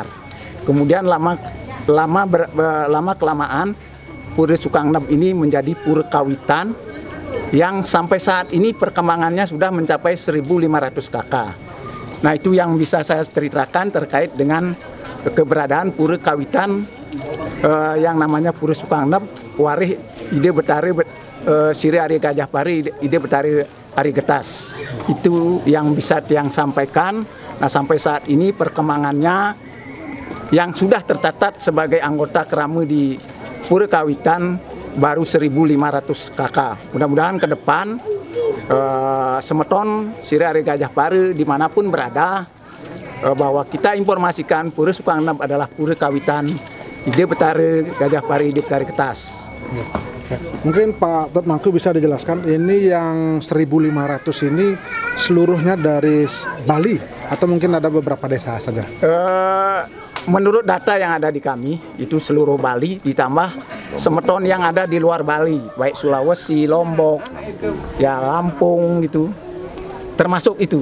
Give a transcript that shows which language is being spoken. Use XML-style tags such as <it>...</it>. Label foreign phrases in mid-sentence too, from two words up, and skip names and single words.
<id>Kemudian lama kelamaan Pura Sukanep ini menjadi pura kawitan yang sampai saat ini perkembangannya sudah mencapai 1.500 kakak. Nah, itu yang bisa saya ceritakan terkait dengan keberadaan pura kawitan yang namanya Pura Sukanep Warih Ide Betari Siri Arya Gajah Pare Ide Betari Ari Getas. Itu yang bisa Tiang sampaikan. Nah, sampai saat ini perkembangannya yang sudah tercatat sebagai anggota keramu di Pura kawitan baru 1.500 kakak. Mudah-mudahan ke depan semeton Siri Arya Gajah Pare dimanapun berada, bahwa kita informasikan Pura Sukanep adalah pura kawitan Ide Betari Gajah Pare Ide Betari Getas. Mungkin Pak Temanku bisa dijelaskan, ini yang 1.500 ini seluruhnya dari Bali atau mungkin ada beberapa desa saja? Menurut data yang ada di kami, itu seluruh Bali ditambah semeton yang ada di luar Bali, baik Sulawesi, Lombok, ya Lampung gitu, termasuk itu.</id>